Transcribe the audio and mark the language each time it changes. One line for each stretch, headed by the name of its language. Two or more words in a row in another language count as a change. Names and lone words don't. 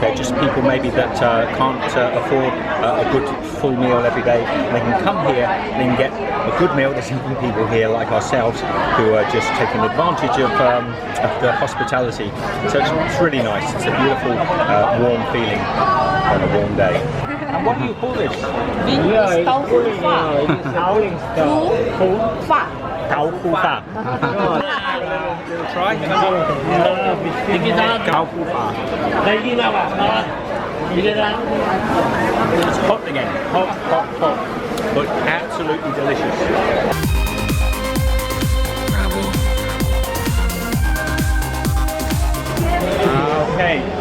English: They're just people maybe that can't afford a good full meal every day. And they can come here and they can get a good meal. There's even people here like ourselves who are just taking advantage of the hospitality. So it's really nice. It's a beautiful, warm feeling on a warm day. And what do you call this?
Tongan: Tau fu fa. Tau fu fa. Try. Tau fu fa.
English: It's hot again. Hot. But absolutely delicious. Okay.